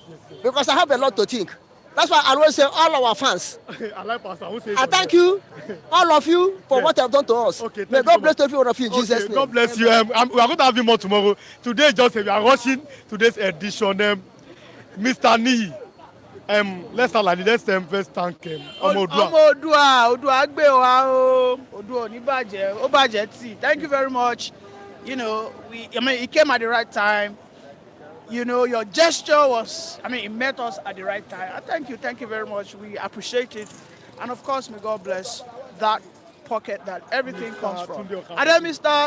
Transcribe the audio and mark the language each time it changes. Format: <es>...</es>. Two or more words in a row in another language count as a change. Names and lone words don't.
<en>Because I have a lot to think. That's why I always say all our fans. I like Pastor. I thank you, all of you, for what you have done to us. Okay, may God bless every one of you in Jesus' name. God bless you. We are going to have you more tomorrow. Today, just we are rushing today's edition. Mr. Nee. Let's start like this. Let's first thank</en> <yo>Odua gbe wa o. Odua ni baje. O baje ti.</yo> <en>Thank you very much. You know, it came at the right time. You know, your gesture was, it met us at the right time. Thank you very much. We appreciate it. And of course, may God bless that pocket that everything comes from. And then Mr.</en>